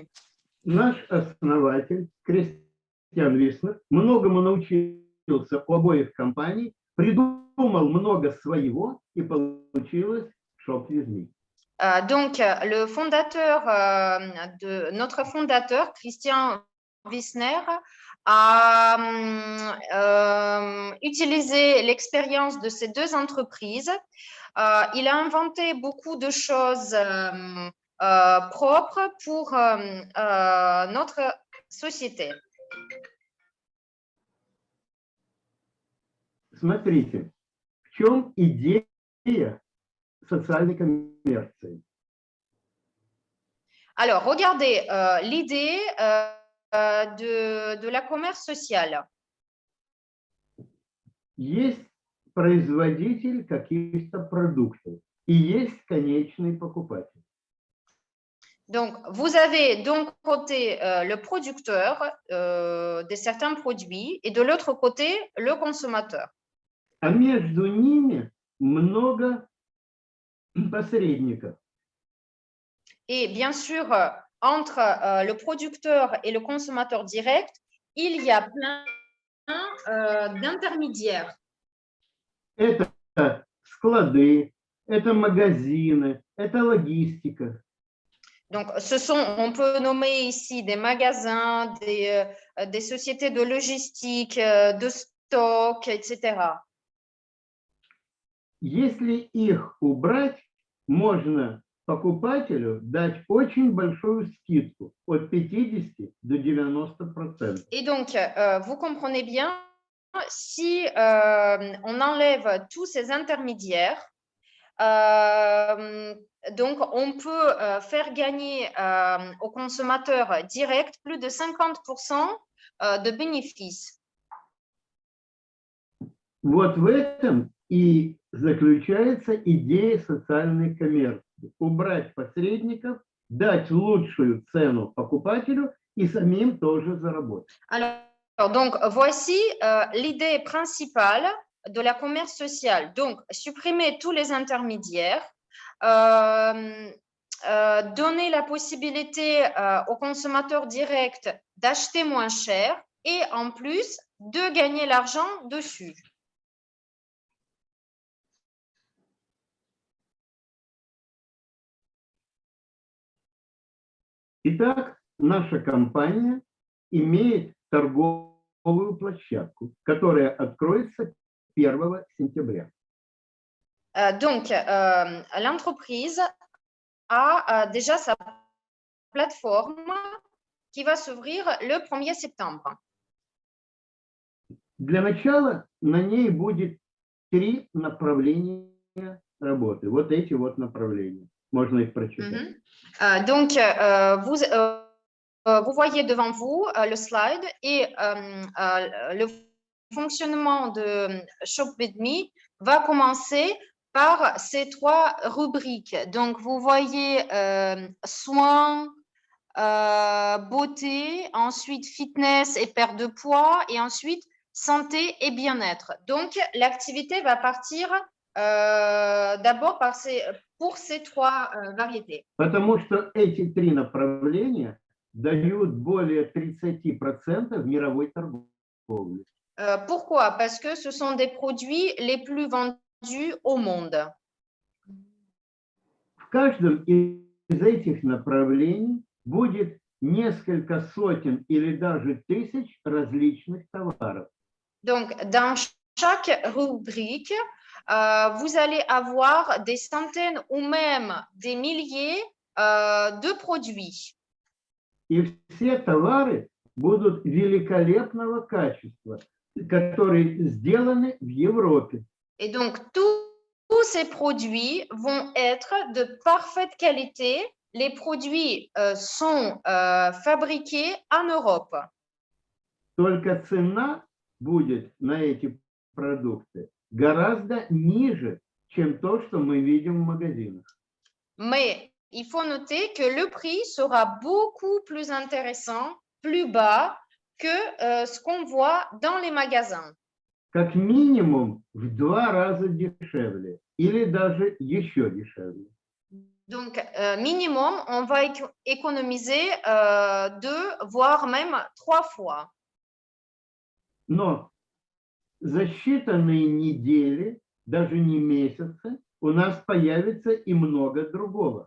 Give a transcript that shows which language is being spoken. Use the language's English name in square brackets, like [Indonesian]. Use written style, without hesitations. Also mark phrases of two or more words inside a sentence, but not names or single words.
[Russian] Наш основатель, Кристиан Виснер, многому научился у обоих компаний, придумал много своего, и получилось Shop With Me. [French] Donc, notre fondateur, Christian Wissner, a utilisé l'expérience de ces deux entreprises. Il a inventé beaucoup de choses propres pour notre société. [Russian] Смотрите, в чем идея социальной коммерции. [French] Alors, regardez l'idée de la commerce sociale. [Russian] Есть производитель каких-то продуктов и есть конечный покупатель. [French] Donc, vous avez d'un côté le producteur de certains produits et de l'autre côté le consommateur. [Russian] А между ними много посредников. [French] Et bien sûr, entre le producteur et le consommateur direct, il y a plein d'intermédiaires. [Russian] Это склады, это магазины, это логистика. [French] Donc, on peut nommer ici des magasins, des sociétés de logistique, de stock, etc. [Russian] Если их убрать, можно покупателю дать очень большую скидку от 50 до 90%. [French] Et donc, vous comprenez bien, si on enlève tous ces intermédiaires, donc on peut faire gagner aux consommateurs directs plus de 50% de bénéfices. [Russian] Вот в этом и заключается идея социальной коммерции. Убрать посредников, дать лучшую цену покупателю и самим тоже заработать. [French] Alors, donc, voici l'idée principale de la commerce sociale. Donc, supprimer tous les intermédiaires, donner la possibilité aux consommateurs directs d'acheter moins cher et en plus de gagner l'argent dessus. [Russian] Итак, наша компания имеет торговую площадку, которая откроется 1 сентября. [French] Donc, l'entreprise a déjà sa plateforme qui va s'ouvrir le 1er septembre. [Russian] Для начала на ней будет 3 направления работы. Вот эти вот направления. Можно их прочитать. [French] Donc, vous voyez devant vous le slide et le fonctionnement de Shop With Me va commencer par ces 3 rubriques. Donc, vous voyez soins, beauté, ensuite fitness et perte de poids et ensuite santé et bien-être. Donc, l'activité va partir d'abord pour ces 3 variétés. [Russian] Потому что эти 3 направления дают более 30% в мировой торговле. [French] Pourquoi? Parce que ce sont des produits les plus vendus au monde. [Russian] В каждом из этих направлений будет несколько сотен или даже тысяч различных товаров. [French] Donc, dans chaque rubrique, vous allez avoir des centaines ou même des milliers de produits. [Russian] И все товары будут великолепного качества, которые сделаны в Европе. [French] Et donc, tous ces produits vont être de parfaite qualité. Les produits sont fabriqués en Europe. [Russian] Только цена будет на эти продукты гораздо ниже, чем то, что мы видим в магазинах. [French] Mais il faut noter que le prix sera beaucoup plus intéressant, plus bas que ce qu'on voit dans les magasins. [Russian] Как минимум в 2 раза дешевле или даже еще дешевле. [French] Donc, minimum, on va économiser 2, voire même 3 fois. [Russian] Но за считанные недели, даже не месяцы, у нас появится и много другого.